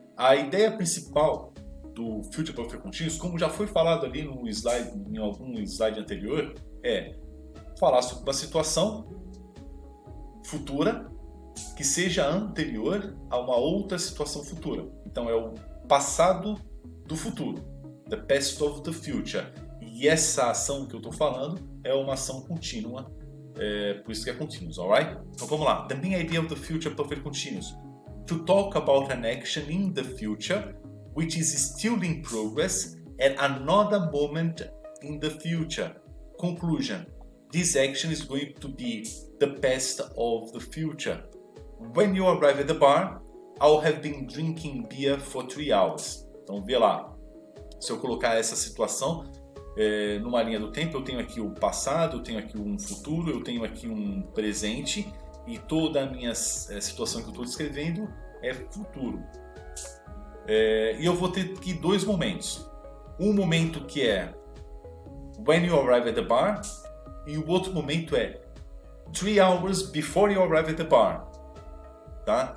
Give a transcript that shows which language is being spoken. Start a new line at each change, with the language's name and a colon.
Portuguese: A ideia principal do Future Perfect Continuous, como já foi falado ali no slide, em algum slide anterior, é falar sobre uma situação futura que seja anterior a uma outra situação futura. Então é o passado do futuro,
English: the past of the future.
Portuguese: E essa ação que eu estou falando é uma ação contínua, por isso que é continuous,
English: alright?
Portuguese: Então vamos lá.
English: The main idea of the Future Perfect Continuous: to talk about an action in the future which is still in progress at another moment in the future. Conclusion: this action is going to be the past of the future. When you arrive at the bar, I'll have been drinking beer for 3 hours.
Portuguese: Então vê lá, se eu colocar essa situação numa linha do tempo, eu tenho aqui o passado, eu tenho aqui um futuro, eu tenho aqui um presente, e toda a minha situação que eu estou descrevendo é futuro. E eu vou ter aqui 2 momentos. Um momento que é
English: when you arrive at the bar,
Portuguese: e o outro momento é
English: 3 hours before you arrive at the bar.
Portuguese: Tá?